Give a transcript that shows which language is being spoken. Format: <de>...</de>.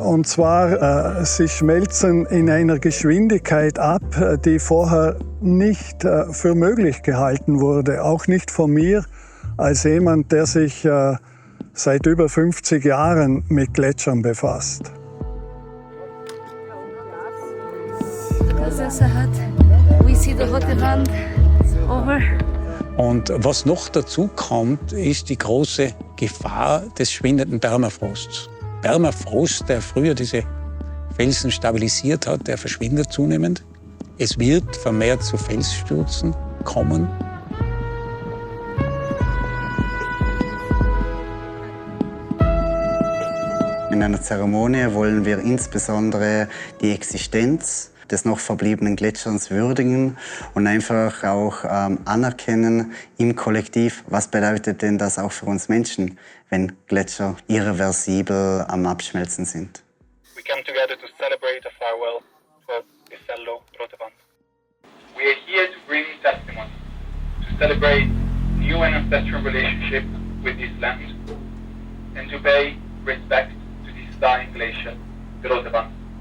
<de>Und zwar, sie schmelzen in einer Geschwindigkeit ab, die vorher nicht für möglich gehalten wurde. Auch nicht von mir als jemand, der sich seit über 50 Jahren mit Gletschern befasst.</de> <en>We see the Rote Wand over.</en> <de>Und was noch dazu kommt, ist die große Gefahr des schwindenden Permafrosts. Permafrost, der früher diese Felsen stabilisiert hat, der verschwindet zunehmend. Es wird vermehrt zu Felsstürzen kommen. In einer Zeremonie wollen wir insbesondere die Existenz des noch verbliebenen Gletscherns würdigen und einfach auch anerkennen im Kollektiv, was bedeutet denn das auch für uns Menschen, wenn Gletscher irreversibel am Abschmelzen sind.</de> <en>We come together to celebrate a farewell for the fellow Rotewand. We are here to bring testimony, to celebrate new and ancestral relationship with this land, and to pay respect to this dying glacier, the Rotewand.</en>